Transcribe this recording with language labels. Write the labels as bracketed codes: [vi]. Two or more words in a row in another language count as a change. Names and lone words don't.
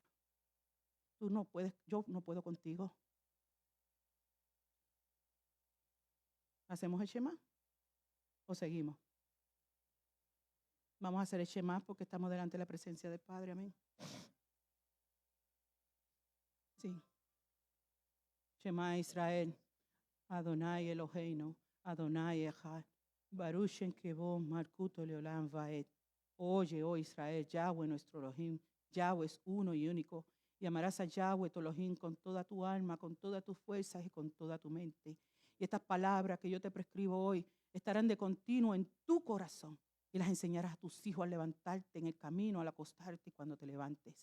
[es] Tú no puedes, yo no puedo contigo. ¿Hacemos el Shema? ¿O seguimos? Vamos a hacer el Shema porque estamos delante de la presencia del Padre. Amén. Sí. [he] שמע ישראל. אדוני אלהינו. אדוני אחד. ברוך שם כבוד מלכותו לעולם ועד. [es] Oye, oh Israel, Yahweh nuestro Elohim. Yahweh es uno y único. Y amarás a Yahweh tu Elohim con toda tu alma, con todas tus fuerzas y con toda tu mente. Y estas palabras que yo te prescribo hoy estarán de continuo en tu corazón. Y las enseñarás a tus hijos al levantarte en el camino, al acostarte y cuando te levantes.